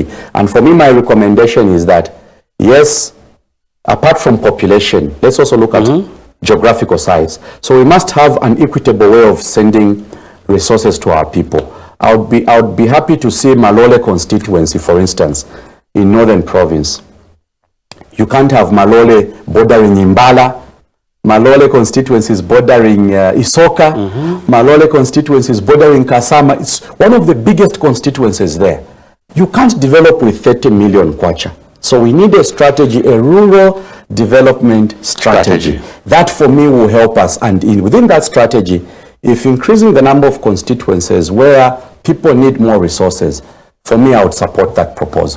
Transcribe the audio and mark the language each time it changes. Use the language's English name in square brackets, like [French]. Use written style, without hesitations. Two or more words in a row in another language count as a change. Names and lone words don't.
[English] And for me, my recommendation is that, yes, apart from population, let's also look at geographical size. So we must have an equitable way of sending resources to our people. I would be happy to see Malole constituency, for instance, in Northern Province. You can't have Malole bordering Imbala. Malole constituencies bordering Isoka. Malole constituencies bordering Kasama. It's one of the biggest constituencies there. You can't develop with 30 million kwacha. So we need a strategy, a rural development strategy. That for me will help us. And within that strategy, if increasing the number of constituencies where people need more resources, for me, I would support that proposal.